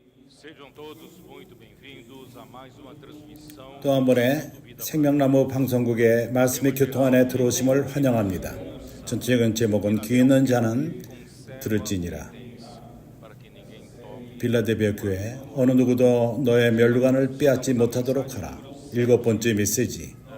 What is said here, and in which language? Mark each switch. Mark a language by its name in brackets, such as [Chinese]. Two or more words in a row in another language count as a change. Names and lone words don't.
[Portuguese] Sejam todos muito bem-vindos a mais uma transmissão [Korean] 또 한 번의 생명나무 방송국의 말씀의 교통 안에 들어오심을 환영합니다. 전체적인 제목은 귀 있는 자는 들을지니라. 빌라델비아 교회 어느 누구도 너의 멸류관을 빼앗지 못하도록 하라. 7번째 메시지.